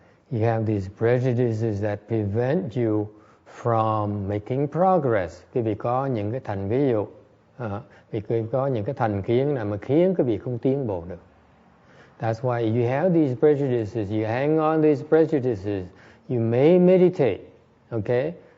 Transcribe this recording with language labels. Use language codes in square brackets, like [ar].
[en] You have these prejudices that prevent you from making progress. [vi] Quý vị có những cái ví dụ. Vì có những cái thành kiến nào mà khiến quý vị không tiến bộ được. [en] That's why if you have these prejudices, you hang on these prejudices, you may meditate, okay?